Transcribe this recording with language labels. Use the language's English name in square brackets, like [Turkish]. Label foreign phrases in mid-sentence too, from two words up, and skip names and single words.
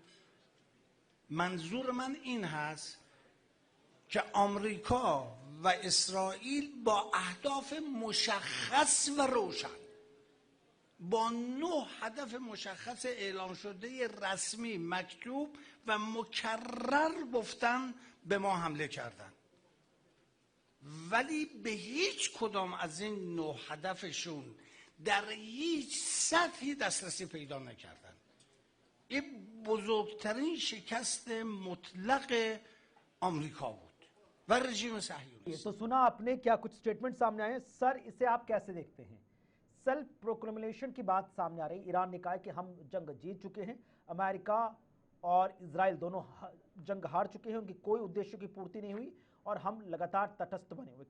[Persian] منظور من این هست که آمریکا و اسرائیل با اهداف مشخص و روشن، با 9 هدف مشخص اعلام شده رسمی مکتوب و مکرر گفتن به ما حمله کردن، ولی به هیچ کدام از این 9 هدفشون در هیچ سطحی دسترسی پیدا نکردن. این بزرگترین شکست مطلق آمریکا بود و رژیم صهیونیستی. [Hindi] तो सुना आपने क्या कुछ स्टेटमेंट सामने आए। सर, इसे आप कैसे देखते हैं? [English] self proclamation [Hindi] की बात सामने आ रही। ईरान ने कहा कि हम जंग जीत चुके हैं, अमेरिका और इजराइल दोनों जंग हार चुके हैं, उनकी कोई उद्देश्य की पूर्ति नहीं हुई, और हम लगातार तटस्थ बने हुए।